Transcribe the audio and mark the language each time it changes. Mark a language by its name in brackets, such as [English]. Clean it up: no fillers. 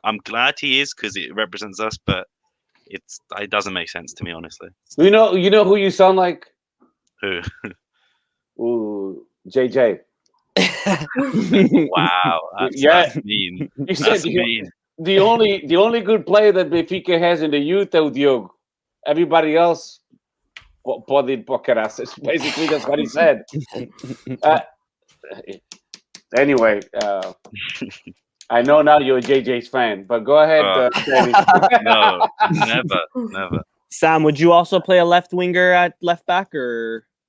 [English] I'm glad he is because it represents us, but it doesn't make sense to me, honestly. You know who you sound like? Who? Ooh, JJ. Wow, that's mean. That's mean. The only good player that Benfica has in the youth is Diogo. Everybody else, [Portuguese] pode ir para caraças. [English] Basically, that's what he said. Anyway, I know now you're a JJ's fan, but go ahead. No, never. Sam, would you also play a left winger at left back, or?